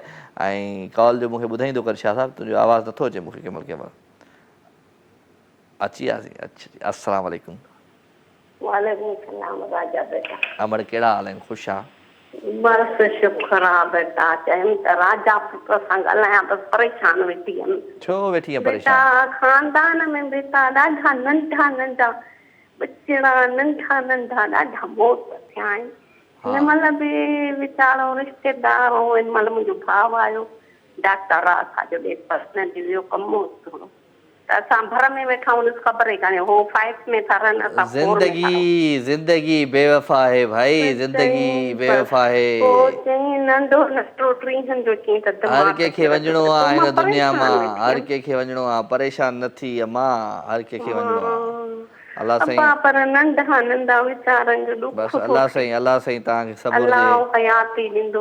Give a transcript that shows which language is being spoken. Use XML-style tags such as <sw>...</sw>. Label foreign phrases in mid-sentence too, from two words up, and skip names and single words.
<sd>ऐं कॉल जो मूंखे ॿुधाईंदो कर छा साहिबु, तुंहिंजो आवाज़ु नथो अचे मूंखे कंहिंमहिल अची वियासीं। अच्छा</sd> <ar>السلام عليكم. وعليكم السلام</ar> <sd>राजा बेटा। अमड़ कहिड़ा हाल आहिनि, ख़ुशि आहे? बस शुक्र आहे बेटा। चयमि त राजा पुट सां ॻाल्हायां त परेशान वेठी हुयमि। छो वेठी आहे बेटा? परेशान? खानदान में बेटा ॾाढा नंढा नंढा बचड़ा, नंढा नंढा ॾाढा मौत थिया आहिनि। हिन महिल बि वीचारो रिश्तेदार हो, हिन महिल मुंहिंजो भाउ आयो, डॉक्टर आहे असांजो ॾे पर्सनली वियो कमु हो थोरो, त असां भर में वेठा हुनसि ख़बर ई कान्हे। हो 5 में था रहनि, असां 4 में था रहूं।</sd> <hi>ज़िंदगी बेवफ़ा है भाई, ज़िंदगी बेवफ़ा है।</hi> <sd>पोइ चई नंढो नंढो 30 जो चई त हर कंहिंखे वञिणो आहे हिन दुनिया मां, हर वेठी कंहिंखे वञिणो आहे, परेशान न थी अम्मा, हर कंहिंखे वञिणो आहे। अल्लाह साईं, पर नंढा नंढा वीचारनि जो दुख बसि अल्लाह साईं तव्हांखे सब्र ॾे, अल्लाह हयाती ॾींदो,</sd>